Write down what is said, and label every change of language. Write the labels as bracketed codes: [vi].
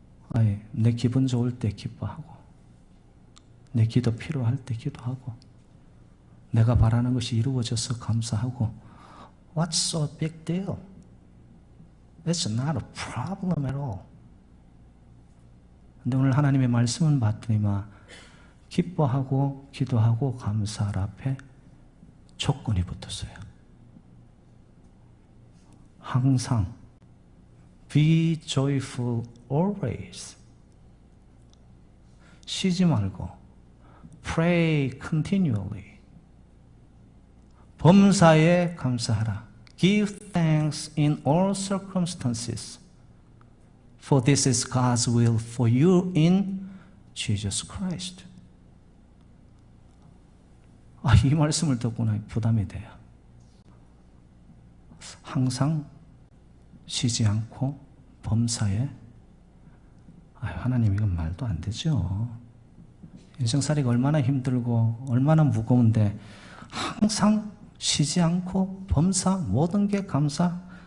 [ko] 아니, 내 기분 좋을 때 기뻐하고 내 기도 필요할 때 기도하고 내가 바라는 것이 이루어져서 감사하고 [en] What's so big deal? It's not a problem at all. [ko] 근데 오늘 하나님의 말씀은 봤더니만 기뻐하고 기도하고 감사할 앞에 조건이 붙었어요. 항상 [en] Be joyful always. [ko] 쉬지 말고 [en] Pray continually. [ko] 범사에 감사하라. [en] Give thanks in all circumstances. For this is God's will for you in Jesus Christ. [ko] 이 말씀을 듣고는 부담이 돼요. 항상 쉬지 않고 범사에 하나님 이건 말도 안 되죠. 인생살이가 얼마나 힘들고 얼마나 무거운데 항상 쉬지 않고 범사 모든 게 감사.